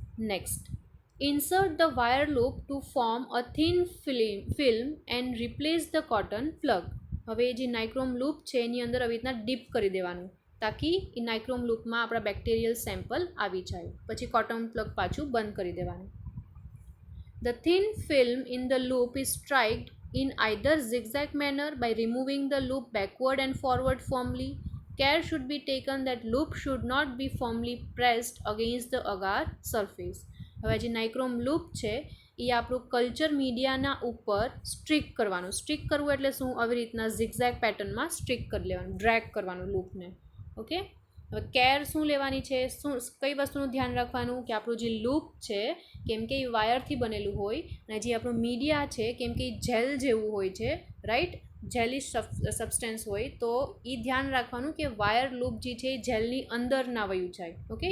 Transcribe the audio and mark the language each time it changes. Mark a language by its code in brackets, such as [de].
[en] Next, insert the wire loop to form a thin film and replace the cotton plug. [gu] હવે જે નાઇક્રોમ loop છે એની અંદર આવી રીતના ડીપ કરી દેવાનું તાકી એ નાઇક્રોમ લૂપમાં આપણા બેક્ટેરિયલ સેમ્પલ આવી જાય. પછી કોટન પ્લગ પાછું બંધ કરી દેવાનું. [en] The thin film in the loop is striked in either zigzag manner by removing the loop backward and forward firmly. Care should be taken that loop should not be firmly pressed against the agar surface. [gu] હવે જે નાઇક્રોમ loop છે એ આપણું culture મીડિયાના ઉપર strict કરવાનું. Strict કરવું એટલે શું? આવી રીતના ઝિગઝેગ પેટર્નમાં સ્ટ્રીક કરી લેવાનું, ડ્રેગ કરવાનું લૂપને, ઓકે. હવે કેર શું લેવાની છે? શું કઈ વસ્તુનું ધ્યાન રાખવાનું? કે આપણું જે લૂપ છે, કેમ કે એ વાયરથી બનેલું હોય, અને જે આપણું મીડિયા છે કેમ કે એ જેલ જેવું હોય છે, રાઈટ, જેલિશ સબસ્ટેન્સ હોય, તો એ ધ્યાન રાખવાનું કે વાયર લૂપ જે છે એ જેલની અંદર ના વયું જાય, ઓકે.